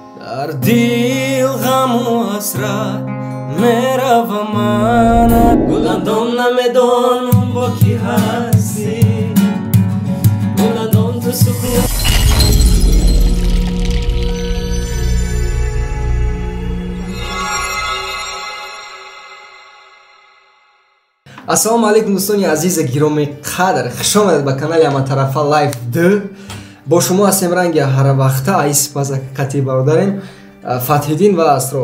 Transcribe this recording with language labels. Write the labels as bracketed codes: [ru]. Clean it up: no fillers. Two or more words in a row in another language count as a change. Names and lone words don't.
[fa] در دل غم و حسرت میروم من، گلندام نمیدانم با کی هستی، گلندام تو سکوت. [tg] ассалому алейкум дӯстони азизи гироми қадр, хуш омадед ба канали Аматарафа Live 2. бо шумо ҳастем ранги ҳаравақта айси паза кати бародарем Фатҳиддин ва Асрор.